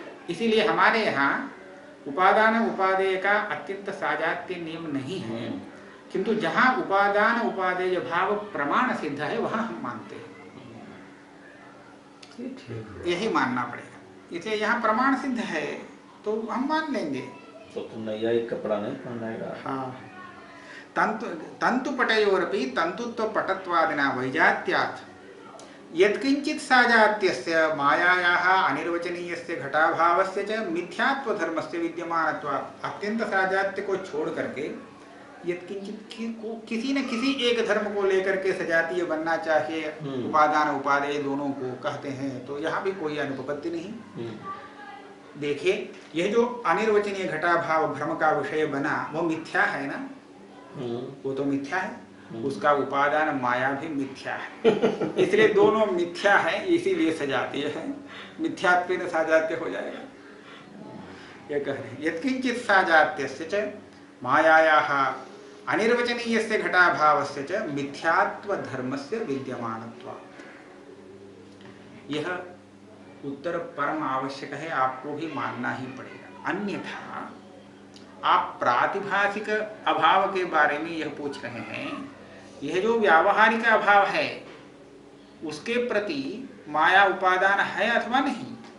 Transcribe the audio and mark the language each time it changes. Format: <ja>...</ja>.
<hi>इसीलिए हमारे यहाँ उपादान उपादेय का अत्यंत साजात्य नियम नहीं है, किंतु जहाँ उपादान उपादेय भाव प्रमाण सिद्ध है वहाँ हम मानते हैं। यही मानना पड़ेगा। इसलिए यहाँ प्रमाण सिद्ध है तो हम मान लेंगे। तो तुम नैयायिक कपड़ा नहीं पहनेगा।</hi> <sa>हाँ, तंतुपटयोरपि तंतुत्व पटत्वादिना वैजात्यात् यत्किंचित् साजात्यस्य मायायाः अनिर्वचनीयस्य घटाभावस्य च मिथ्यात्व धर्मस्य विद्यमानत्वात्।</sa> <hi>अत्यंत साजात्य को छोड़ करके यत्किंचित् किसी न किसी एक धर्म को लेकर के सजातीय बनना चाहिए, उपादान उपादेय दोनों को कहते हैं, तो यहाँ भी कोई अनुपपत्ति नहीं। देखिए यह जो अनिर्वचनीय घटाभाव भ्रम का विषय बना वो मिथ्या है ना, वो तो मिथ्या है, उसका उपादान माया भी मिथ्या है। इसलिए दोनों मिथ्या है, इसीलिए सजातीय है, मिथ्यात्वेन साजात्य हो जाएगा। ये कह रहे हैं</hi> <sa>यत्किंचित् साजात्यस्य च मायायाः अनिर्वचनीयस्य घटाभावस्य च मिथ्यात्व धर्मस्य विद्यमानत्वात्।</sa> <hi>यह उत्तर परम आवश्यक है, आपको भी मानना ही पड़ेगा। अन्यथा आप प्रातिभाषिक अभाव के बारे में यह पूछ रहे हैं, यह जो व्यावहारिक अभाव है उसके प्रति माया उपादान है अथवा नहीं।</hi>